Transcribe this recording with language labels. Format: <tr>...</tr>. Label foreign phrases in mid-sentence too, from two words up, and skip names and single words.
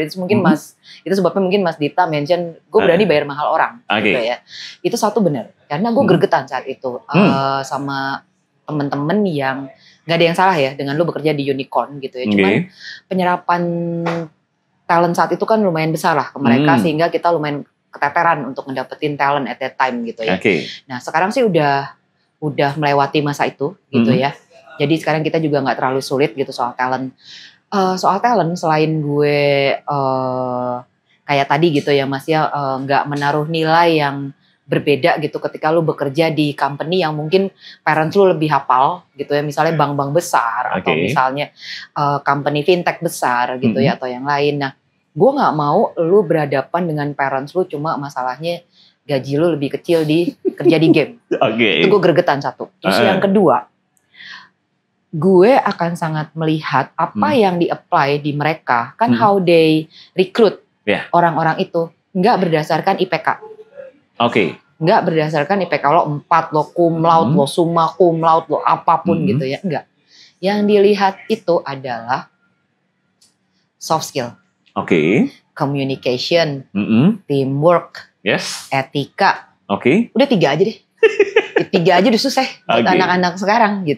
<id>Itu mungkin itu sebabnya mungkin Mas Dita mention gue berani bayar mahal orang gitu ya. Itu satu benar, karena gue gregetan saat itu sama temen-temen yang nggak ada yang salah ya dengan lu bekerja di unicorn gitu ya. Cuman penyerapan talent saat itu kan lumayan besar lah ke mereka, sehingga kita lumayan keteteran untuk ngedapetin talent</id> <en>at that time</en> <id>gitu ya. Nah sekarang sih udah melewati masa itu gitu ya. Jadi sekarang kita juga nggak terlalu sulit gitu soal talent. Selain gue kayak tadi gitu ya Mas ya, nggak menaruh nilai yang berbeda gitu ketika lu bekerja di company yang mungkin parents lu lebih hafal gitu ya, misalnya bank-bank besar atau misalnya company fintech besar gitu ya, atau yang lain. Nah gue nggak mau lu berhadapan dengan parents lu cuma masalahnya gaji lu lebih kecil di kerja di game. Itu gue gregetan satu. Terus yang kedua, gue akan sangat melihat apa yang di-apply di mereka, kan</id> <en>how they recruit</en> <id>orang-orang itu, nggak berdasarkan IPK. Nggak berdasarkan IPK lo 4, lo</id> <la>cum laude,</la> <id>lo</id> <la>summa cum laude,</la> <id>lo apapun gitu ya, enggak. Yang dilihat itu adalah</id> <en>soft skill. Communication, teamwork, etika.</en> <id>Udah 3 aja deh. 3 aja udah susah buat anak-anak sekarang gitu.</id>